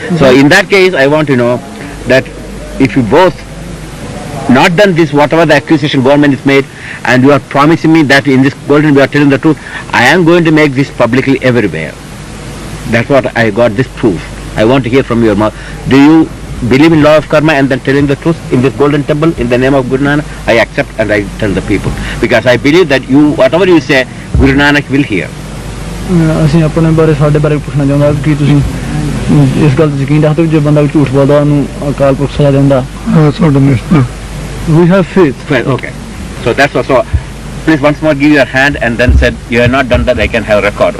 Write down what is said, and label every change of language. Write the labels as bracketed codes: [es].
[en] So in that case, I want to know that if you both not done this, whatever the accusation government is made, and you are promising me that in this golden we are telling the truth, I am going to make this publicly everywhere. That's what I got this proof. I want to hear from your mouth. Do you believe in law of karma and then telling the truth in this golden temple in the name of Guru Nanak? I accept and I tell the people, because I believe that you, whatever you say, Guru Nanak will hear. [pa] ਅਸੀਂ ਆਪਣੇ ਬਾਰੇ ਸਾਡੇ ਬਾਰੇ ਪੁੱਛਣਾ ਚਾਹੁੰਦਾ ਕਿ ਤੁਸੀਂ ਇਸ ਗੱਲ ਤੇ ਯਕੀਨ ਰੱਖਦੇ ਹੋ ਜੇ ਬੰਦਾ ਝੂਠ ਬੋਲਦਾ ਉਹਨੂੰ ਅਕਾਲ ਪੁਰਖ ਸਜ਼ਾ ਦਿੰਦਾ? ਹਾਂ, ਤੁਹਾਡਾ ਨਿਸ਼ਚੈ। [en] We have faith. Okay, so that's also. Please once more give your hand and then said you have not done that. I can have record.